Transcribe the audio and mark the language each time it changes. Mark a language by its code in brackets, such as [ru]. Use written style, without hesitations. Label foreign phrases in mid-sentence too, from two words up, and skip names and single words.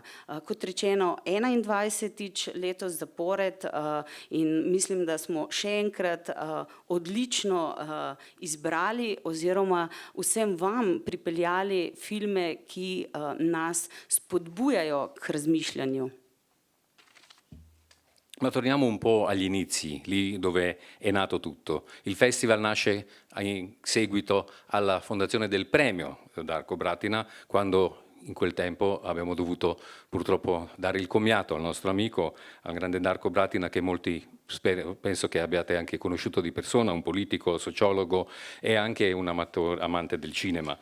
[sl] Kot rečeno, 21. letos zapored, in mislim, da smo še enkrat odlično izbrali oziroma vsem vam pripeljali filme, ki nas spodbujajo k razmišljanju. [it] Ma torniamo un po' agli inizi, lì dove è nato tutto. Il festival nasce in seguito alla fondazione del premio Darko Bratina, quando in quel tempo abbiamo dovuto purtroppo dare il commiato al nostro amico, al grande Darko Bratina, che molti penso che abbiate anche conosciuto di persona, un politico, sociologo e anche un amante del cinema.